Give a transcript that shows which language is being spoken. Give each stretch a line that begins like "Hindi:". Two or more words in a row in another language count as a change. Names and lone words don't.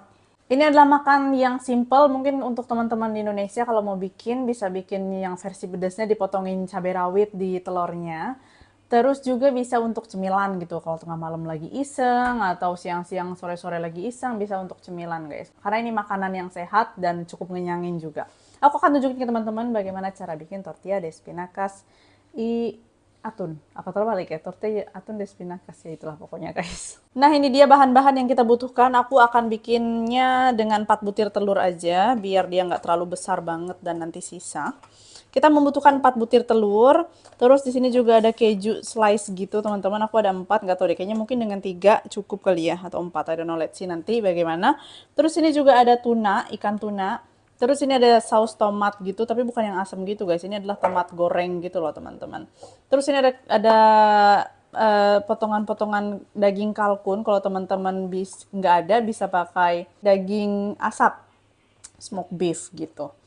Indonesian: Ini adalah makan yang simple, mungkin untuk teman-teman di Indonesia kalau mau bikin, bisa bikin yang versi pedasnya dipotongin cabai rawit di telurnya. Terus juga bisa untuk cemilan gitu, kalau tengah malam lagi iseng, atau siang-siang sore-sore lagi iseng, bisa untuk cemilan guys. Karena ini makanan yang sehat dan cukup ngenyangin juga. Aku akan tunjukin ke teman-teman bagaimana cara bikin tortilla de espinacas atun, apa terbalik ya, tortilla atun de espinacas ya, itulah pokoknya guys. Nah ini dia bahan-bahan yang kita butuhkan. Aku akan bikinnya dengan 4 butir telur aja, biar dia nggak terlalu besar banget dan nanti sisa. Kita membutuhkan 4 butir telur, terus di sini juga ada keju slice gitu teman-teman. Aku ada 4, nggak tahu deh, kayaknya mungkin dengan 3 cukup kali ya, atau 4,
English: I don't know, let's see
Indonesian: nanti bagaimana. Terus ini juga ada tuna, ikan tuna. Terus ini ada saus tomat gitu, tapi bukan yang asam gitu guys. Ini adalah tomat goreng gitu loh teman-teman. Terus ini ada potongan-potongan daging kalkun. Kalau teman-teman nggak ada, bisa pakai daging asap,
English: smoked beef
Indonesian: gitu.